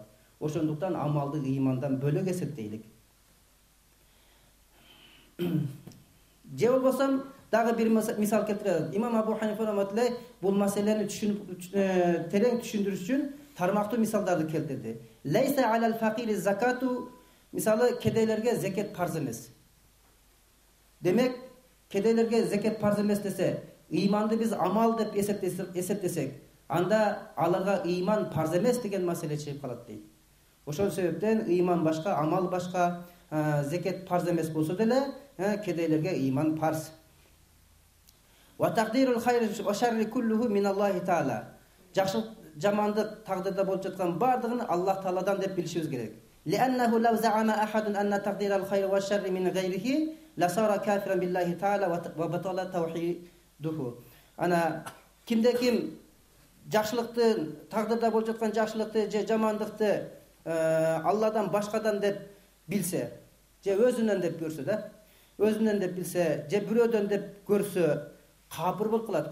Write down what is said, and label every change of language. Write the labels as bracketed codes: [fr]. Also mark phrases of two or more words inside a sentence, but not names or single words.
[ky] Ошондуктан амалды ыймандан бөлөк эсептейлик. Же болбосо дагы бир мисал келтирет. Имам Абу Ханифа раматуллахи бул маселени терең түшүндүрүш үчүн тармактуу мисалдарды келтирди. [ar] ليس على الفقير زكاة, [ky] мисалы кедейлерге зекет парз эмес. Демек, кедейлерге зекет парз эмес десе, ыйманды биз амал деп эсептесек, анда аларга ыйман парз эмес деген маселе чыгып калат дейт. Ошол себептен ыйман башка, амал башка, зекет парз эмес болсо деле, кедейлерге ыйман парз. [ar] وتقدير الخير والشر كله من الله تعالى. [ky] Жакшылык, жамандык тагдырда болуп жаткан бардыгын Аллах Тааладан деп билишибиз керек. [ar] لأنه لو زعم أحد أن تقدير الخير والشر من غيره لصار كافرا بالله تعالى وبطل توحيده. [ky] Ана кимде-ким жакшылыкты, тагдырда болуп жаткан жакшылыкты же жамандыкты Алладан башкадан деп билсе, же өзүнөн деп көрсө да, өзүнөн деп билсе, же бирөөдөн деп көрсө, капыр болуп калат.